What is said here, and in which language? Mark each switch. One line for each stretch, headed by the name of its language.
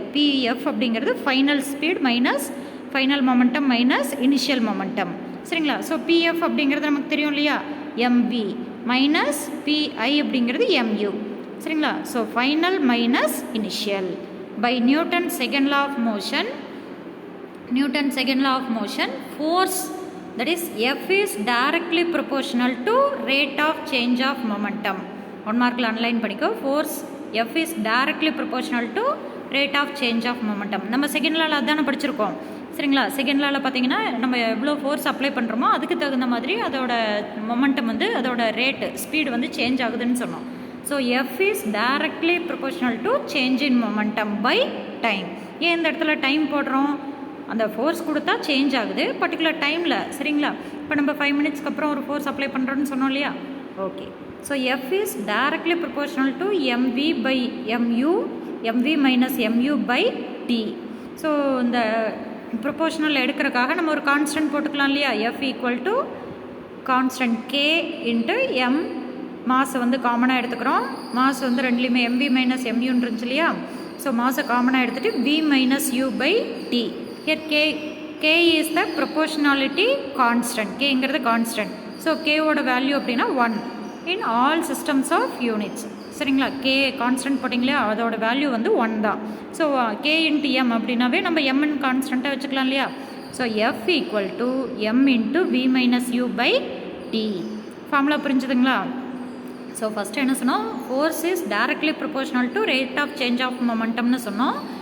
English: PF அப்படிங்கிறது final speed minus final momentum minus initial momentum.
Tamil: சரிங்களா, so PF அப்படிங்கிறது நமக்கு தெரியும் இல்லையா, எம்வி மைனஸ் பிஐ அப்படிங்கிறது எம்யூ.
English: சரிங்களா, so final minus initial by Newton second law of motion. Newton's second law of motion, force, that is F is directly proportional to rate of change of momentum.
Tamil: 1 markல அன்லைன் பண்ணிக்கோ.
English: force F is directly proportional to rate of change of momentum.
Tamil: நம்ம second லாவில் அதானே படிச்சிருக்கோம். சரிங்களா, second லாவில் பார்த்தீங்கன்னா நம்ம எவ்வளோ force apply பண்ணுறோமோ அதுக்கு தகுந்த மாதிரி அதோட மொமெண்டம் வந்து அதோட ரேட்டு ஸ்பீடு வந்து சேஞ்ச் ஆகுதுன்னு சொன்னோம்.
English: So F is directly proportional to change in momentum by time.
Tamil: ஏன் இந்த இடத்துல டைம் போடுறோம், அந்த ஃபோர்ஸ் கொடுத்தா சேஞ்ச் ஆகுது பர்டிகுலர் டைமில். சரிங்களா, இப்போ நம்ம 5 மினிட்ஸ்க்கு அப்புறம் ஒரு ஃபோர்ஸ் அப்ளை பண்ணுறோன்னு சொன்னோம் இல்லையா.
English: Okay, so F is directly proportional to MV by MU, MV minus MU by T.
Tamil: So இந்த ப்ரொபோர்ஷனல் எடுக்கிறதுக்காக நம்ம ஒரு கான்ஸ்டன்ட் போட்டுக்கலாம் இல்லையா.
English: F equal to constant K into M.
Tamil: மாஸை வந்து காமனாக எடுத்துக்கிறோம். மாஸ் வந்து ரெண்டுலேயுமே எம்வி மைனஸ் எம்யூன்னு இருந்துச்சு இல்லையா. ஸோ மாஸை காமனாக எடுத்துகிட்டு V minus you by D.
English: Here K is the proportionality constant. K ங்கிறது constant. So K ஓட value அப்படின்னா 1 in all systems of units.
Tamil: சரிங்களா, K கான்ஸ்டன்ட் போட்டிங்களே அதோட வேல்யூ வந்து 1 தான். ஸோ K இன்ட்டு M அப்படின்னாவே நம்ம M கான்ஸ்டண்ட்டாக வச்சுக்கலாம் இல்லையா.
English: So F equal to M into V minus U by T.
Tamil: Formula புரிஞ்சுதுங்களா.
English: so first
Tamil: என்ன சொன்னோம்,
English: Force is directly proportional to rate of change of மொமெண்டம்னு சொன்னோம்.